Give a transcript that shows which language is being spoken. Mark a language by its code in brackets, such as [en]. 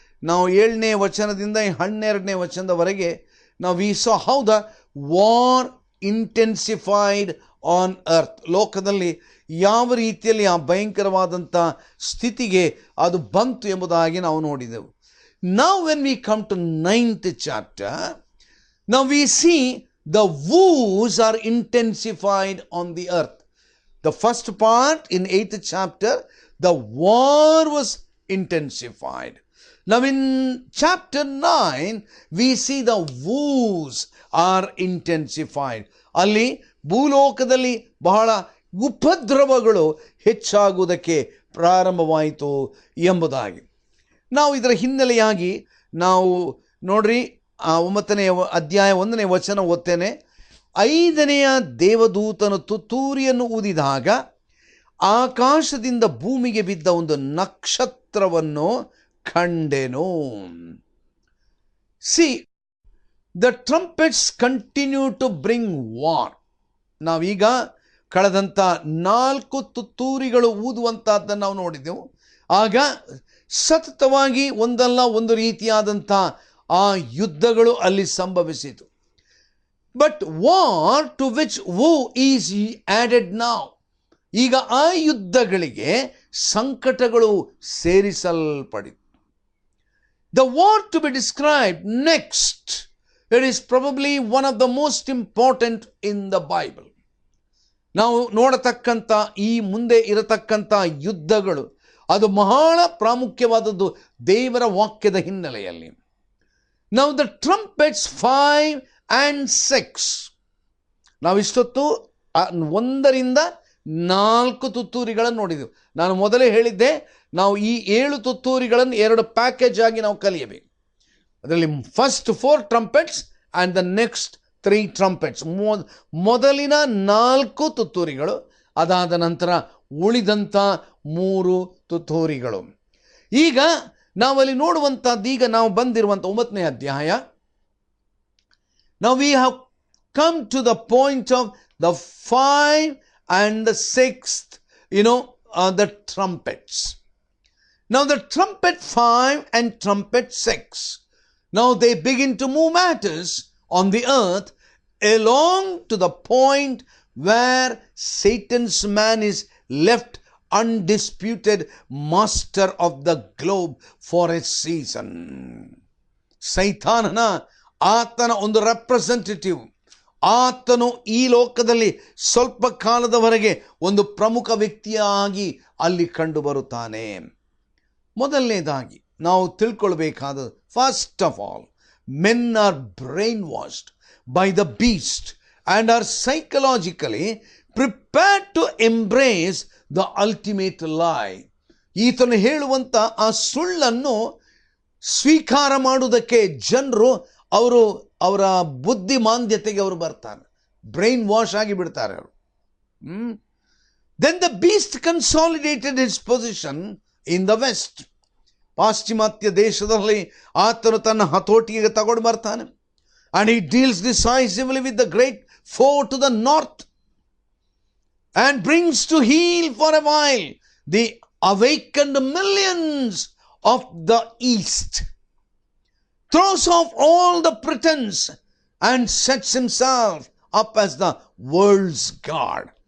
[kn] ನಾವು 7ನೇ ವಚನದಿಂದ 12ನೇ ವಚನದವರೆಗೆ ನಾವು [en] We saw how the war intensified on earth. [kn] ಲೋಕದಲ್ಲಿ ಯಾವ ರೀತಿಯಲ್ಲಿ ಆ ಭಯಂಕರವಾದಂಥ ಸ್ಥಿತಿಗೆ ಅದು ಬಂತು ಎಂಬುದಾಗಿ ನಾವು ನೋಡಿದೆವು. [en] Now when we come to 9th chapter, now we see the woes are intensified on the earth. The first part in 8th chapter, the war was intensified. Now in chapter 9, we see the woes are intensified. [kn] ಅಲ್ಲಿ ಭೂಲೋಕದಲ್ಲಿ ಬಹಳ ಉಪದ್ರವಗಳು ಹೆಚ್ಚಾಗುವುದಕ್ಕೆ ಪ್ರಾರಂಭವಾಯಿತು ಎಂಬುದಾಗಿ ನಾವು ಇದರ ಹಿನ್ನೆಲೆಯಾಗಿ ನಾವು ನೋಡ್ರಿ, 9ನೇ ಅಧ್ಯಾಯ 1ನೇ ವಚನ ಓದ್ತೇನೆ. 5ನೆಯ ದೇವದೂತನು ತುತ್ತೂರಿಯನ್ನು ಊದಿದಾಗ ಆಕಾಶದಿಂದ ಭೂಮಿಗೆ ಬಿದ್ದ ಒಂದು ನಕ್ಷತ್ರವನ್ನು ಕಂಡೆನು. [en] See, the trumpets continue to bring war. [kn] ನಾವೀಗ ಕಳೆದಂಥ 4 ತುತ್ತೂರಿಗಳು ಊದುವಂಥದ್ದನ್ನು ನಾವು ನೋಡಿದೆವು. ಆಗ ಸತತವಾಗಿ ಒಂದಲ್ಲ ಒಂದು ರೀತಿಯಾದಂಥ ಆ ಯುದ್ಧಗಳು ಅಲ್ಲಿ ಸಂಭವಿಸಿತು. [en] But war to which woe is added ನಾವ್. [kn] ಈಗ ಆ ಯುದ್ಧಗಳಿಗೆ ಸಂಕಟಗಳು ಸೇರಿಸಲ್ಪಡಿತು. [en] The war to be described next, it is probably one of the most important in the Bible. [kn] ನಾವು ನೋಡತಕ್ಕಂಥ ಈ ಮುಂದೆ ಇರತಕ್ಕಂಥ ಯುದ್ಧಗಳು ಅದು ಬಹಳ ಪ್ರಾಮುಖ್ಯವಾದದ್ದು ದೇವರ ವಾಕ್ಯದ ಹಿನ್ನೆಲೆಯಲ್ಲಿ. [en] Now the trumpets 5 and 6, [kn] ನಾವು ಇಷ್ಟೊತ್ತು 1ರಿಂದ 4 ತುತ್ತೂರಿಗಳನ್ನು ನೋಡಿದೆವು. ನಾನು ಮೊದಲೇ ಹೇಳಿದ್ದೆ, ನಾವು ಈ 7 ತುತ್ತೂರಿಗಳನ್ನು 2 ಪ್ಯಾಕೇಜ್ ಆಗಿ ನಾವು ಕಲಿಯಬೇಕು. [en] ಅದರಲ್ಲಿ first 4 trumpets and the next 3 trumpets. [kn] ಮೊದಲಿನ 4 ತುತ್ತೂರಿಗಳು, ಅದಾದ ನಂತರ ಉಳಿದಂಥ 3 ತುತ್ತೂರಿಗಳು. ಈಗ ನಾವಲ್ಲಿ ನೋಡುವಂಥದ್ದು, ಈಗ ನಾವು ಬಂದಿರುವಂಥ 9ನೇ ಅಧ್ಯಾಯ. [en] ನಾವು we have come to the point of the 5 and the 6th, the trumpets. Now the trumpet 5 and trumpet 6, now they begin to move matters on the earth along to the point where Satan's man is left undisputed master of the globe for a season. [kn] ಸೈತಾನನ ಆತನ ಒಂದು representative, ಆತನು ಈ ಲೋಕದಲ್ಲಿ ಸ್ವಲ್ಪ ಕಾಲದವರೆಗೆ ಒಂದು ಪ್ರಮುಖ ವ್ಯಕ್ತಿಯಾಗಿ ಅಲ್ಲಿ ಕಂಡು ಬರುತ್ತಾನೆ. ಮೊದಲನೇದಾಗಿ ನಾವು ತಿಳ್ಕೊಳ್ಬೇಕಾದ, [en] First of all, men are brainwashed by the beast and are psychologically prepared to embrace the ultimate lie. [kn] ಈತನು ಹೇಳುವಂಥ ಆ ಸುಳ್ಳನ್ನು ಸ್ವೀಕಾರ ಮಾಡುವುದಕ್ಕೆ ಜನರು ಅವರ ಬುದ್ಧಿಮಾಂದ್ಯತೆಗೆ ಅವರು ಬರ್ತಾರೆ, ಬ್ರೈನ್ ವಾಶ್ ಆಗಿ ಬಿಡ್ತಾರೆ ಅವರು. [en] Then the beast consolidated his position in the west. [kn] ಪಾಶ್ಚಿಮಾತ್ಯ ದೇಶದಲ್ಲಿ ಆತನು ತನ್ನ ಹತೋಟಿಗೆ ತಗೊಂಡು ಬರ್ತಾನೆ. [en] And he deals decisively with the great foe to the north and brings to heel for a while the awakened millions of the east, throws off all the pretense and sets himself up as the world's god.